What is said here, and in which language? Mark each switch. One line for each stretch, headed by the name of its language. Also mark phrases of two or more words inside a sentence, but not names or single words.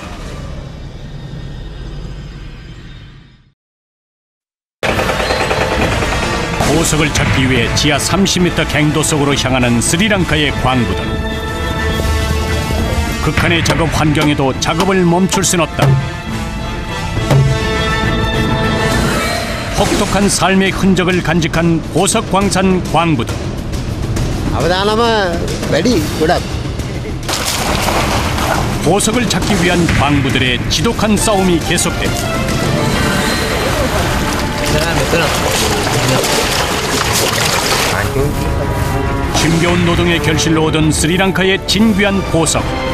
Korean: 보석을 찾기 위해 지하 30m 갱도 속으로 향하는 스리랑카의 광부들. 극한의 작업 환경에도 작업을 멈출 순 없다. 혹독한 삶의 흔적을 간직한 보석 광산 광부들.
Sinhala: අවදානම වැඩි ගොඩක්.
Korean: 보석을 찾기 위한 광부들의 지독한 싸움이 계속된다. 힘겨운 노동의 결실로 얻은 스리랑카의 진귀한 보석.